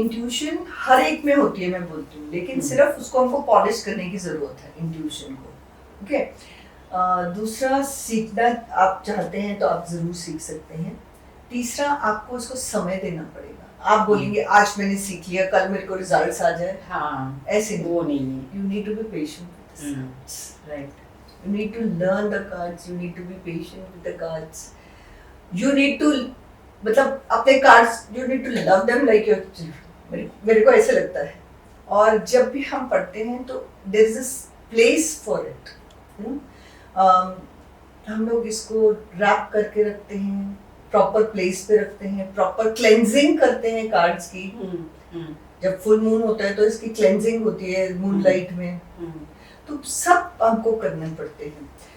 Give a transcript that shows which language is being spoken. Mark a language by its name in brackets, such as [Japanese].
[Hindi] Intuition हर एक में होती है मैं बोलती हूँ, लेकिन सिर्फ उसको हमको पॉलिश करने की जरूरत है इंट्यूशन को। ओके, दूसरा सीखना आप चाहते हैं तो आप जरूर सीख सकते हैं। तीसरा आपको उसको समय देना पड़ेगा। आप बोलेंगे आज मैंने सीख लिया कल मेरे को रिजल्ट्स आ जाए, हाँ, ऐसे वो नहीं है। [English] You need to be patient with the cards, right. you need to learn the cards, you need to be patient with the cards, you need to [Hindi] मतलब अपने [English] cards you need to love them like your children, [Hindi] मेरे को ऐसे लगता है। और जब भी हम पढ़ते हैं तो [English] there is a place for it, [Hindi] हम लोग इसको रैप करके रखते हैं, प्रॉपर प्लेस पे रखते हैं, प्रॉपर क्लेंजिंग करते हैं कार्ड्स की। जब फुल मून होता है तो इसकी क्लेंजिंग होती है मून लाइट में, तो सब हमको करने पड़ते हैं।